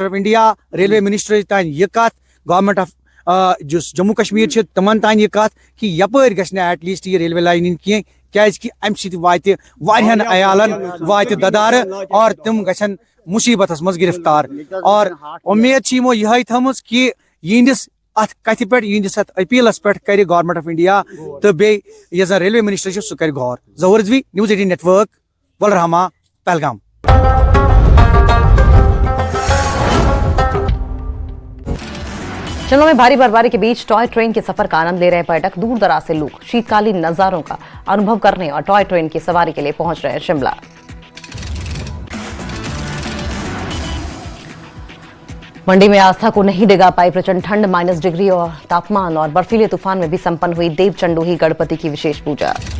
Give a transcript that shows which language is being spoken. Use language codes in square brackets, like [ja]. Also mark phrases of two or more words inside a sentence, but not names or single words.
[en] of India Railway Minister [ks] تانۍ یہِ کتھ [en] Government of [ks] یُس جموں کشمیٖر چھِ تِمن تانۍ یہِ کتھ کہِ یپٲرۍ گژھِ نہٕ [en] at least [ks] یہِ [en] railway line [ks] یِنۍ کینٛہہ کیٛازِ کہِ امہِ سۭتۍ واتہِ واریاہن عیالن واتہِ ددارٕ اور تِم گژھن مُصیٖبتس منٛز گرفتار اور اُمید چھِ یِمو یِہے تھٲومٕژ کہِ یِہنٛدِس اتھ کتھِ پٮ۪ٹھ یِہنٛدِس اتھ أپیٖلس پٮ۪ٹھ کرِ [en] Government of India [ks] تہٕ بیٚیہِ یُس زن [en] Railway Minister [ks] چھُ سُہ کرِ غور. ظہوٗر رضوی نِوٕز 18 نیٹورک ولرہامہ پہلگام. [hi] शिमला में भारी बर्फबारी के बीच [en] toy train [hi] के सफर का आनंद ले रहे पर्यटक दूर दराज से लोग शीतकालीन नज़ारों का अनुभव करने और [en] toy train [hi] की सवारी के लिए पहुंच रहे हैं शिमला. मंडी में आस्था को नहीं डिगा पाई प्रचंड ठंड -डिग्री और तापमान और बर्फीले तूफान में भी संपन्न हुई देव चंडोही गढ़पति की विशेष पूजा.